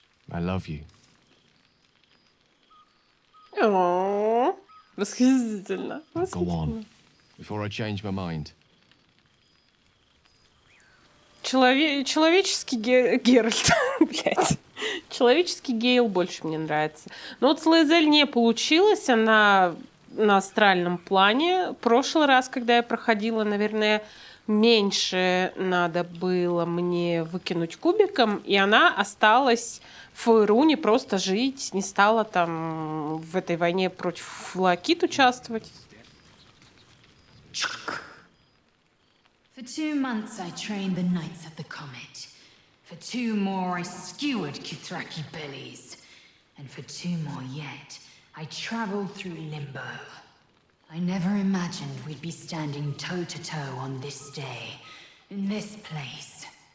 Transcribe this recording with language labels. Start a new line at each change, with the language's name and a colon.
English: I love you.
Russian: О, восхитительно.
English: Go on, before I change my mind.
Russian: Человеческий Геральт, блядь. Человеческий Гейл больше мне нравится. Но вот с Лаэзель не получилось. Она на астральном плане. Прошлый раз, когда я проходила, наверное, меньше надо было мне выкинуть кубиком, и она осталась в Руне просто жить, не стала там в этой войне против Лакит участвовать.
English: For 2 months I trained the Knights of the Comet. For 2 more I skewered Kithraki bellies. And for 2 more yet, I traveled through Limbo. I never imagined we'd be standing toe-to-toe on this day, in this place.